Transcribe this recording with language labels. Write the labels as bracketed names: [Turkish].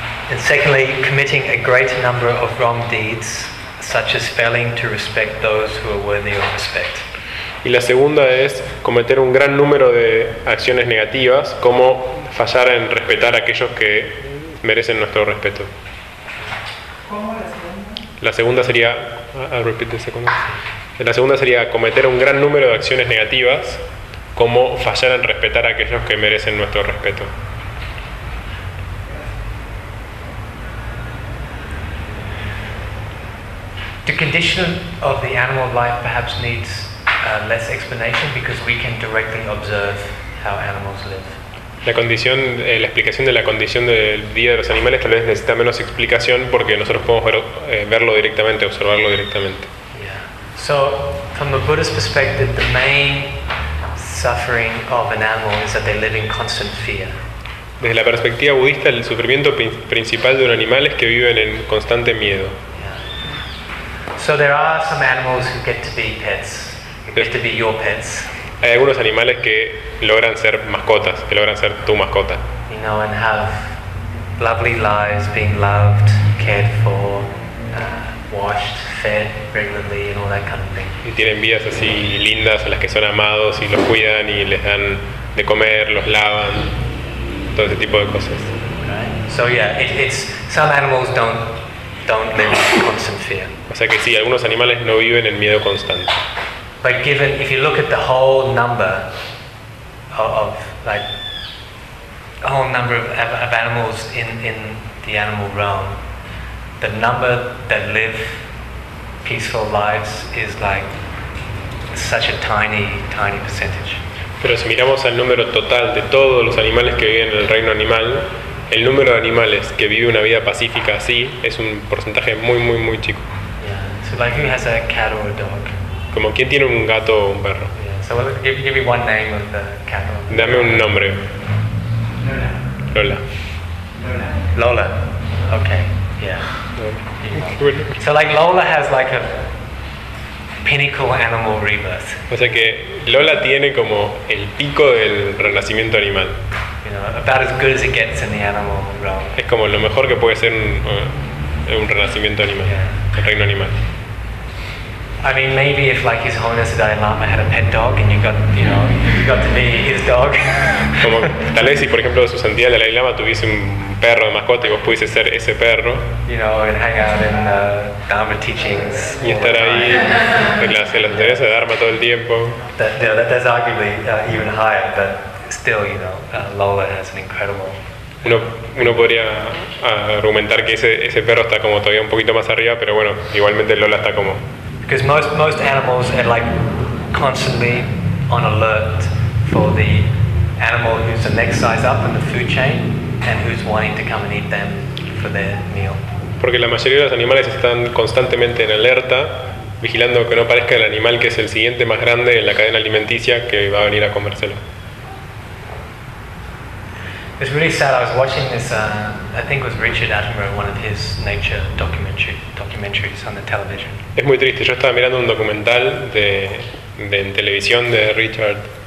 [English] And secondly, committing a great number of wrong deeds, such as failing to respect those who are worthy of respect. [Spanish] Y la segunda es cometer un gran número de acciones negativas, como fallar en respetar a aquellos que merecen nuestro respeto. ¿Cómo la segunda? La segunda sería, [English] I'll repeat the second one. [Spanish] La segunda sería cometer un gran número de acciones negativas, como fallar en respetar a aquellos que merecen nuestro respeto. [English] The condition of the animal life perhaps needs less explanation because we can directly observe how animals live. [Spanish] La condición, la explicación de la condición del día de los animales tal vez necesita menos explicación porque nosotros podemos verlo directamente, observarlo directamente. [English] Yeah. So, from a Buddhist perspective, the main suffering of an animal is that they live in constant fear. [Spanish] Desde la perspectiva budista, el sufrimiento principal de un animal es que viven en constante miedo. [English] So there are some animals who get to be pets, get to be your pets. [Spanish] Hay algunos animales que logran ser mascotas, que logran ser tu mascota. [English] You know, and have lovely lives, being loved, cared for, washed, fed regularly, and all that kind of thing. [Spanish] Y tienen vidas así lindas, a las que son amados y los cuidan y les dan de comer, los lavan, todo ese tipo de cosas. [English] Right. So yeah, it's some animals don't live in constant fear. [Spanish] O sea que sí, algunos animales no viven en miedo constante. [English] But given, if you look at the whole number of like a whole number of animals in the animal realm, the number that live peaceful lives is like such a tiny, tiny percentage. [Spanish] Pero si miramos al número total de todos los animales que viven en el reino animal, el número de animales que vive una vida pacífica así es un porcentaje muy, muy, muy chico. [English] Yeah. So like, who has a cat or a dog? [Spanish] Como, ¿quién tiene un gato o un perro? [English] Yeah. So give me one name of the cat or the... [Spanish] Dame un nombre. Lola. Lola. [English] Lola. Lola. Okay. Yeah. So like, Lola has like a pinnacle animal rebirth. [Spanish] O sea que Lola tiene como el pico del renacimiento animal. [English] About as good as it gets in the animal realm. [Spanish] Es como lo mejor que puede ser un renacimiento animal, yeah. El reino animal. [English] I mean, maybe if like His Holiness the Dalai Lama had a pet dog and you got to be his dog. [Spanish] Como tal vez si por ejemplo Su Santidad el Dalai Lama tuviese un perro de mascota y vos pudiese ser ese perro. [English] You know, and hang out in the Dharma teachings. [Spanish] Y estar ahí en las enseñanzas de Dharma todo el tiempo. [English] That's arguably even higher, but. Still, you know, Lola has an incredible. [Spanish] Uno podría argumentar que ese perro está como todavía un poquito más arriba, pero bueno, igualmente Lola está como. [English] Because most animals are like constantly on alert for the animal who's the next size up in the food chain and who's wanting to come and eat them for their meal. [Spanish] Porque la mayoría de los animales están constantemente en alerta, vigilando que no aparezca el animal que es el siguiente más grande en la cadena alimenticia que va a venir a comérselo. [English] It's really sad. I was watching this. I think it was Richard Attenborough, one of his nature documentaries on the television. [Spanish] Es muy triste. Yo estaba mirando un documental de en televisión de Richard